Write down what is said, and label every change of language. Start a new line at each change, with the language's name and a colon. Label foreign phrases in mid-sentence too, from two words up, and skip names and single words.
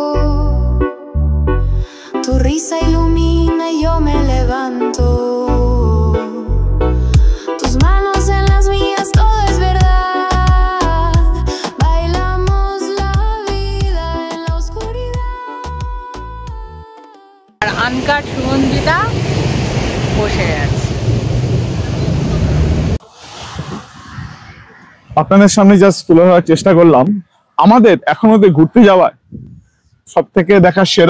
Spanish: Tu risa ilumina y yo me levanto. Tus manos en las mías, todo es verdad. Bailamos la vida en la oscuridad.
Bangla: আর আনকাট সুগন্ধিতা বসে আছে। আপনাদের সামনে জাস্ট তুলে ধরার চেষ্টা করলাম আমাদের এখন অব্দি ঘুরতে যাওয়ার সব থেকে দেখা সেরা,